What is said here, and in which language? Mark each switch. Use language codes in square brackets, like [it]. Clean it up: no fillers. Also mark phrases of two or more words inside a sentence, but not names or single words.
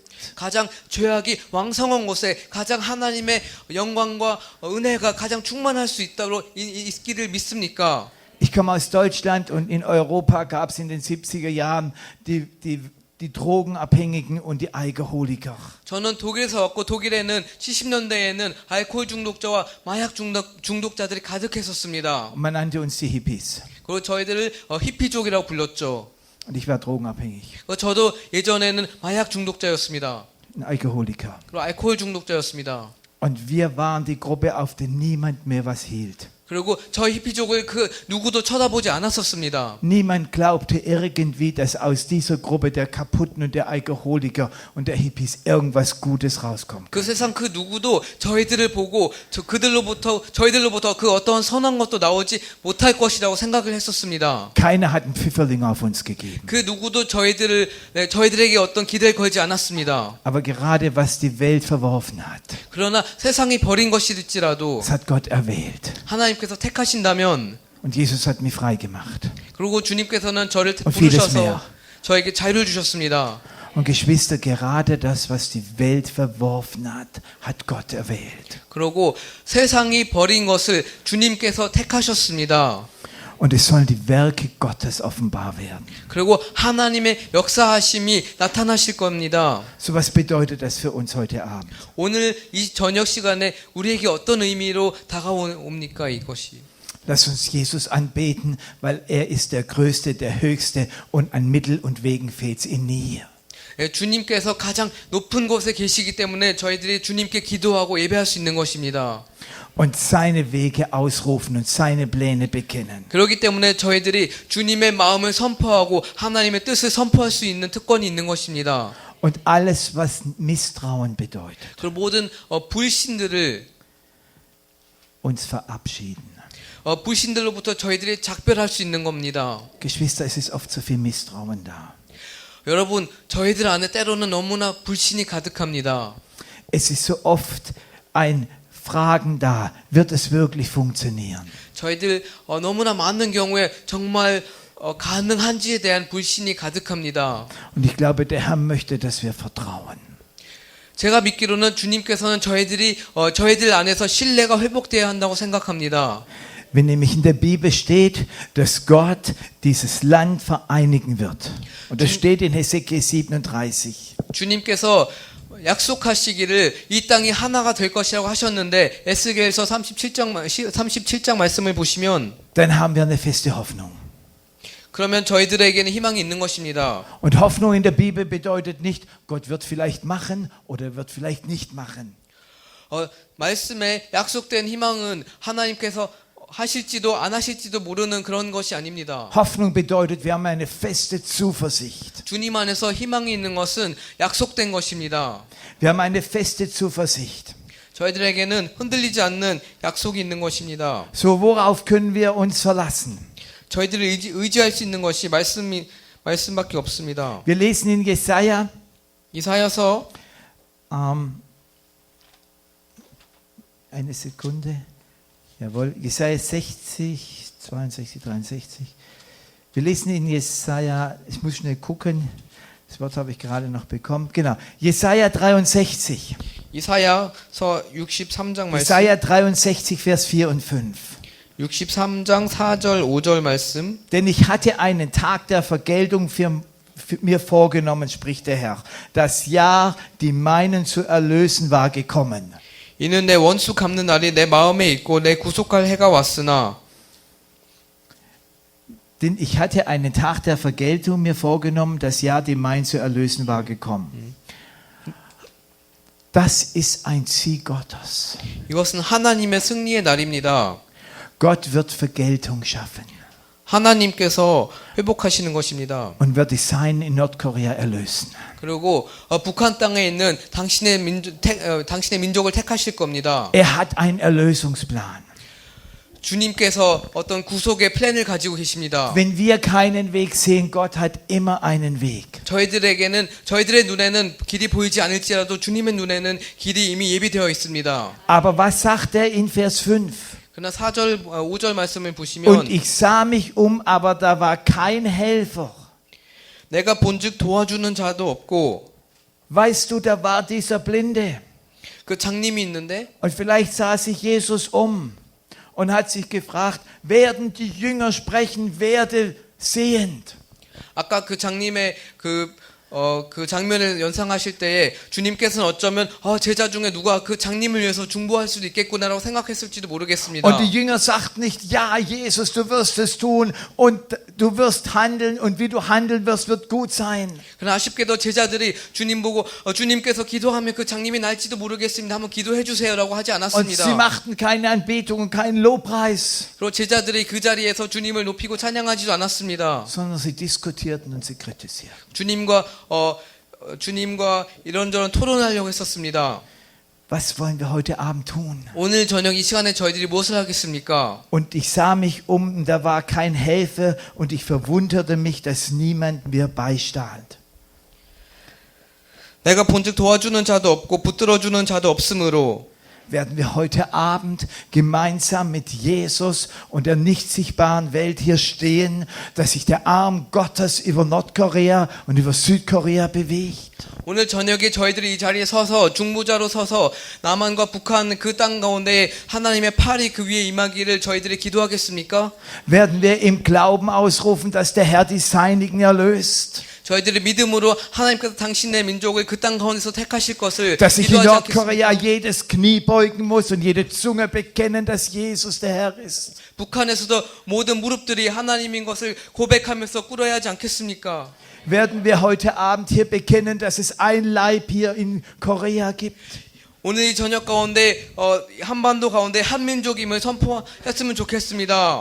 [ko] 가장 죄악이 왕성한 곳에 가장 하나님의 영광과 은혜가 가장 충만할 수 있기를 믿습니까? [de] Ich komme aus Deutschland und in Europa gab es in den 70er Jahren die Drogenabhängigen und die Alkoholiker. [ko] 저는 독일에서 왔고 독일에는 70년대에는 알코올 중독자와 마약 중독자들이 가득했었습니다. [de] Und man nannte uns die Hippies. [ko] 그리고 저희들을 히피족이라고 불렀죠. [de] Und ich war drogenabhängig, [ko] 저도 예전에는 마약 중독자였습니다. [de] ein Alkoholiker. [ko] 그리고 알코올 중독자였습니다. [de] Und wir waren die Gruppe, auf die niemand mehr was hielt. [ko] 그리고 저희 히피족을 그 누구도 쳐다보지 않았었습니다. [de] Niemand glaubte irgendwie, dass aus dieser Gruppe der Kaputten und der Alkoholiker und der Hippies irgendwas Gutes rauskommt. [ko] 그 세상 그 누구도 저희들을 보고 저희들로부터 그 어떠한 선한 것도 나오지 못할 것이라고 생각을 했었습니다. [de] Keiner hat einen Pfifferling auf uns gegeben. [ko] 그 누구도 저희들에게 어떤 기대를 걸지 않았습니다. [de] Aber gerade was die Welt verworfen hat, [ko] 그러나 세상이 버린 것일지라도 [de] das hat Gott erwählt. [ko] 하나님께서 택하신다면 [de] Und Jesus hat mich frei gemacht. [ko] 그리고 주님께서는 저를 [de] vieles [ko] 부르셔서 [de] mehr. [ko] 저에게 자유를 주셨습니다. [de] Und Geschwister, gerade das, was die Welt verworfen hat, hat Gott erwählt. [ko] 그리고 세상이 버린 것을 주님께서 택하셨습니다. [de] Und es sollen die Werke Gottes offenbar werden. [ko] 그리고 하나님의 역사하심이 나타나실 겁니다. [de] So was bedeutet das für uns heute Abend? [ko] 오늘 이 저녁 시간에 우리에게 어떤 의미로 다가옵니까 이것이? [de] Lass uns Jesus anbeten, weil er ist der Größte, der Höchste und an Mittel und Wegen fehlt's ihm nie. [ko] 주님께서 가장 높은 곳에 계시기 때문에 저희들이 주님께 기도하고 예배할 수 있는 것입니다. [de] Und seine Wege ausrufen und seine Pläne bekennen. [ko] 그렇기 때문에 저희들이 주님의 마음을 선포하고 하나님의 뜻을 선포할 수 있는 특권이 있는 것입니다. [de] Und alles, was Misstrauen bedeutet, [ko] 그리고 모든 불신들을 [de] uns verabschieden. [ko] 불신들로부터 저희들이 작별할 수 있는 겁니다. [de] Geschwister, es ist oft so viel Misstrauen da. [ko] 여러분, 저희들 안에 때로는 너무나 불신이 가득합니다. [de] Es ist so oft ein Fragen da, wird es wirklich funktionieren? [ko] 저희들 너무나 많은 경우에 정말 가능한지에 대한 불신이 가득합니다. [de] Und ich glaube, der Herr möchte, dass wir vertrauen. [ko] 제가 믿기로는 주님께서는 저희들 안에서 신뢰가 회복돼야 한다고 생각합니다. [de] Wenn nämlich in der Bibel steht, dass Gott dieses Land vereinigen wird. Und das steht in Hesekiel 37. [ko] 주님께서 약속하시기를 이 땅이 하나가 될 것이라고 하셨는데 에스겔서 37장 말씀을 보시면 [de] Dann haben wir eine feste Hoffnung. [ko] 그러면 저희들에게는 희망이 있는 것입니다. [de] Und Hoffnung in der Bibel bedeutet nicht, Gott wird vielleicht machen oder wird vielleicht nicht machen. [ko] 말씀에 약속된 희망은 하나님께서 하실지도 안 하실지도 모르는 그런 것이 아닙니다. [de] Hoffnung bedeutet, wir haben eine feste Zuversicht. [ko] 주님 안에서 희망이 있는 것은 약속된 것입니다. [de] Wir haben eine feste Zuversicht. [ko] 저희들에게는 흔들리지 않는 약속이 있는 것입니다. [de] So, worauf können wir uns verlassen? [ko] 저희들을 의지할 수 있는 것이 말씀밖에 없습니다. [de] Wir lesen in Jesaja, [ko] 이사야서 [de] eine Sekunde. Jawohl, Jesaja 60, 62, 63. Wir lesen in Jesaja, ich muss schnell gucken, das Wort habe ich gerade noch bekommen. Genau, Jesaja 63. [ko] 이사야서 63장 말씀. [de] Jesaja 63, Vers 4 und 5. [ko] 63장 4절 5절 말씀. [de] Denn ich hatte einen Tag der Vergeltung für mir vorgenommen, spricht der Herr. Das Jahr, die meinen zu erlösen, war gekommen. [ko] 이는 내 원수 갚는 날이 내 마음에 있고 내 구속할 해가 왔으나 [de] Denn ich hatte einen Tag der Vergeltung mir vorgenommen, das Jahr, die mein zu erlösen, war gekommen. Das ist ein Sieg Gottes. [ko] 이것은 하나님의 승리의 날입니다. [de] Gott wird Vergeltung schaffen [ko] 하나님께서 회복하시는 것입니다. [de] und wird die Seinen in Nordkorea erlösen. [ko] 그리고 북한 땅에 있는 당신의 민족을 택하실 겁니다. [de] Er hat einen Erlösungsplan. [ko] 주님께서 어떤 구속의 플랜을 가지고 계십니다. [de] Wenn wir keinen Weg sehen, Gott hat immer einen Weg. [ko] 저희들의 눈에는 길이 보이지 않을지라도 주님의 눈에는 길이 이미 예비되어 있습니다. [de] Aber was sagt er in Vers 5? [ko] 그러나 4절 5절 말씀을 [de] Und [ko] 보시면 [de] ich sah mich aber da war kein Helfer. [ko] 내가 본즉 도와주는 자도 없고 [de] Weißt du, da war dieser Blinde. [ko] 그 장님이 있는데 [de] Und vielleicht sah sich Jesus und hat sich gefragt, werden die Jünger sprechen, werde sehend. [ko] 아까 그 장님의 그 장면을 연상하실 때에 주님께서는 어쩌면 제자 중에 누가 그 장님을 위해서 중보할 수도 있겠구나라고 생각했을지도 모르겠습니다. [de] Und die Jünger sagten nicht, ja, Jesus, du wirst es tun und du wirst handeln und wie du handeln wirst, wird gut sein. [ko] 그러나 아쉽게도 제자들이 주님 보고 주님께서 기도하면 그 장님이 날지도 모르겠습니다. 한번 기도해 주세요라고 하지 [de] Und sie [ko] 않았습니다. [de] machten keine Anbetung und keinen Lobpreis, [ko] 그리고 제자들이 그 자리에서 주님을 높이고 찬양하지도 않았습니다. [de] sondern sie diskutierten und sie kritisierten. [ko] 주님과 이런저런 토론하려고 했었습니다. [de] Was wollen wir heute Abend tun? [ko] 오늘 저녁 이 시간에 저희들이 무엇을 하겠습니까? [de] Und ich sah mich und da war kein Helfer und ich verwunderte mich, dass niemand mir beistand. [ko] 내가 본즉 도와주는 자도 없고 붙들어주는 자도 없으므로 [de] Werden wir heute Abend gemeinsam mit Jesus und der nicht sichtbaren Welt hier stehen, dass sich der Arm Gottes über Nordkorea und über Südkorea bewegt? [ko] 오늘 저녁에 저희들이 이 자리에 서서 중보자로 서서 남한과 북한 그 땅 가운데 하나님의 팔이 그 위에 임하기를 저희들이 기도하겠습니까? [de] Werden wir im Glauben ausrufen, dass der Herr die Seinigen erlöst? [ko] 저희들의 믿음으로 하나님께서 당신의 민족을 그 땅 가운데서 택하실 것을 [de] Dass sich in [ko] 기도하지 [de] Nordkorea [ko] 않겠습니까? [de] jedes Knie beugen muss und jede Zunge bekennen, dass Jesus der Herr ist? [ko] 북한에서도 모든 무릎들이 하나님인 것을 고백하면서 꿇어야 하지 않겠습니까? [de] Werden wir heute Abend hier bekennen, dass es ein Leib hier in Korea gibt? [ko] 오늘 이 저녁 가운데 한반도 가운데 한민족임을 선포했으면 좋겠습니다.